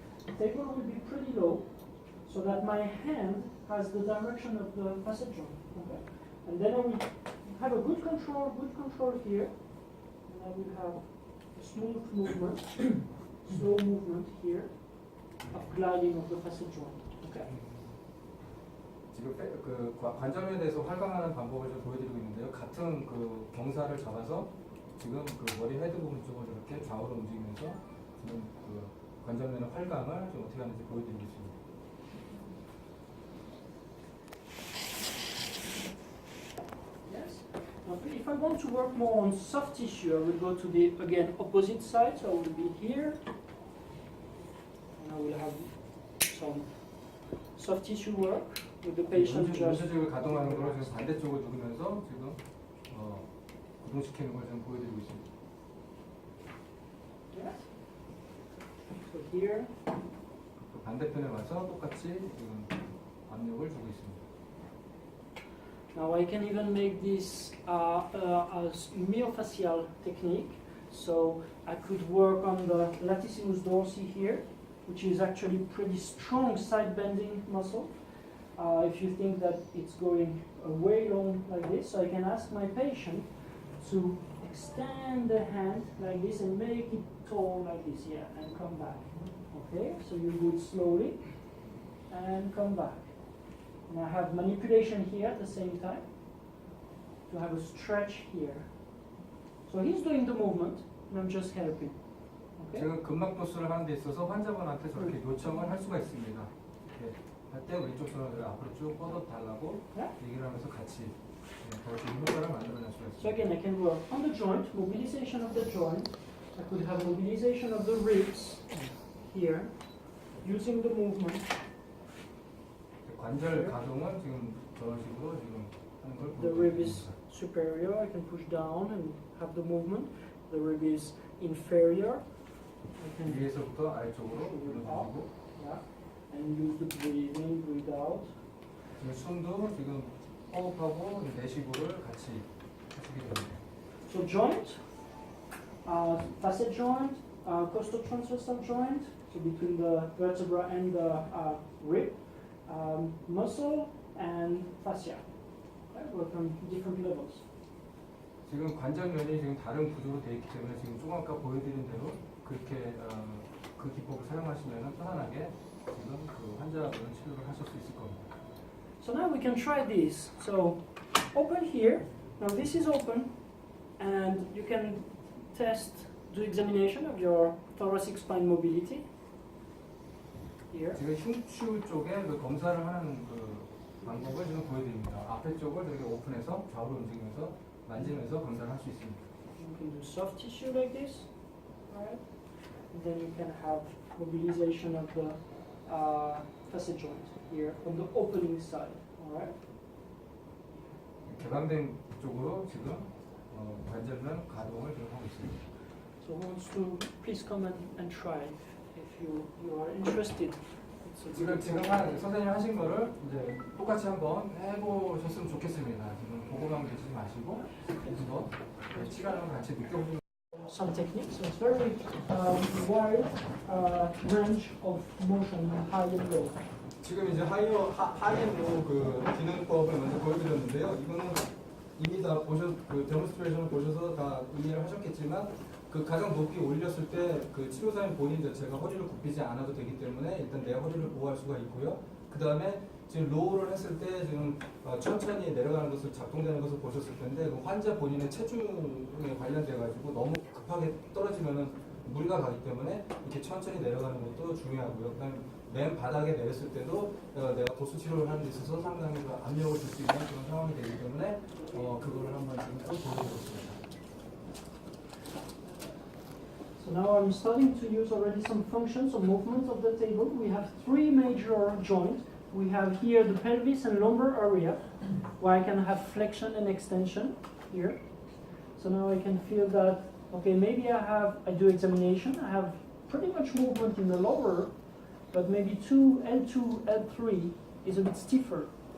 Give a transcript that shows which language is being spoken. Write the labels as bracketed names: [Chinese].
[English] The table will be pretty low, so that my hand has the direction of the facet joint. Okay, and then I will have a good control here, and I will have a smooth movement, slow movement here of gliding of the facet joint. Okay. [Korean] 지금 그 관절에 대해서 활강하는 방법을 좀 보여드리고 있는데요. 같은 그 경사를 잡아서 지금 그 머리 헤드 부분 쪽을 이렇게 좌우로 움직이면서 지금 그 관절면의 활강을 좀 어떻게 하는지 보여드리고 있습니다. [English] Yes. If I want to work more on soft tissue, I will go to the again opposite side. So I will be here, and I will have some soft tissue work with the patient just. [Korean] 전체적으로 가동하는 걸 지금 반대쪽을 누르면서 지금 구동시키는 걸 좀 보여드리고 있습니다. [English] Yes. So here. [Korean] 또 반대편에 와서 똑같이 지금 압력을 주고 있습니다. [English] Now I can even make this a myofascial technique. So I could work on the latissimus dorsi here, which is actually pretty strong side bending muscle. If you think that it's going way long like this, so I can ask my patient to extend the hand like this and make it tall like this, yeah, and come back. Okay, so you do it slowly and come back. And I have manipulation here at the same time to have a stretch here. So he's doing the movement and I'm just helping. Okay? [Korean] 지금 근막 도수를 하는 데 있어서 환자분한테 저렇게 요청을 할 수가 있습니다. 이렇게 할 때 왼쪽 손을 앞으로 쭉 뻗어 달라고 얘기를 하면서 같이 더 좋은 효과를 만들어낼 수가 있습니다. [English] So again, I can work on the joint, mobilization of the joint. I could have mobilization of the ribs here, using the movement. [Korean] 관절 가동은 지금 저런 식으로 지금 하는 걸 [English] The rib [Korean] 보여드립니다. [English] is superior. I can push down and have the movement. The rib is inferior. I can [Korean] 위에서부터 아래쪽으로 눌러주고 [English] yeah, and use the breathing, breathe out. [Korean] 지금 숨도 지금 호흡하고 내쉬고를 같이 하시게 됩니다. [English] So joint, facet joint, costotransversal joint, so between the vertebra and the rib, muscle and fascia. Okay, work on different levels. [Korean] 지금 관절면이 지금 다른 구조로 되어 있기 때문에 지금 조금 아까 보여드린 대로 그렇게 그 기법을 사용하시면 편안하게 지금 그 환자분은 치료를 하실 수 있을 겁니다. [English] So now we can try this. So open here. Now this is open, and you can do examination of your thoracic spine mobility. Here. [Korean] 지금 흉추 쪽에 그 검사를 하는 그 방법을 지금 보여드립니다. 앞에 쪽을 이렇게 오픈해서 좌우로 움직이면서 만지면서 검사를 할 수 있습니다. [English] You can do soft tissue like this, right? And then you can have mobilization of the facet joint here on the opening side, all right? [Korean] 개방된 쪽으로 지금 관절면 가동을 지금 하고 있습니다. [English] So who wants to please come and try if you are interested. [Korean] 지금 선생님 하신 거를 이제 똑같이 한번 해보셨으면 좋겠습니다. 지금 보고만 계시지 마시고 한번 시간을 같이 느껴보시면. [English] Some techniques, so it's very wide range of motion, high and low. [Korean] 지금 이제 하이엔로 그 기능법을 먼저 보여드렸는데요. 이거는 이미 다 그 데몬스트레이션을 보셔서 다 이해를 하셨겠지만 그 가장 높이 올렸을 때 그 치료사님 본인 자체가 허리를 굽히지 않아도 되기 때문에 일단 내 허리를 보호할 수가 있고요. 그 다음에 지금 로우를 했을 때 지금 천천히 내려가는 것을 작동되는 것을 보셨을 텐데 그 환자 본인의 체중에 관련돼 가지고 너무 급하게 떨어지면은 무리가 가기 때문에 이렇게 천천히 내려가는 것도 중요하고요. 그다음에 맨 바닥에 내렸을 때도 내가 도수 치료를 하는 데 있어서 상당히 압력을 줄 수 있는 그런 상황이 되기 때문에 그거를 한번 지금 좀 보여드리겠습니다. [English] So now I'm starting to use already some functions or movements of the table. We have three major joints. We have here the pelvis and lumbar area, where I can have flexion and extension here. So now I can feel that Okay, maybe I do examination. I have pretty much movement in the lower, but maybe L2, L3 is a bit stiffer.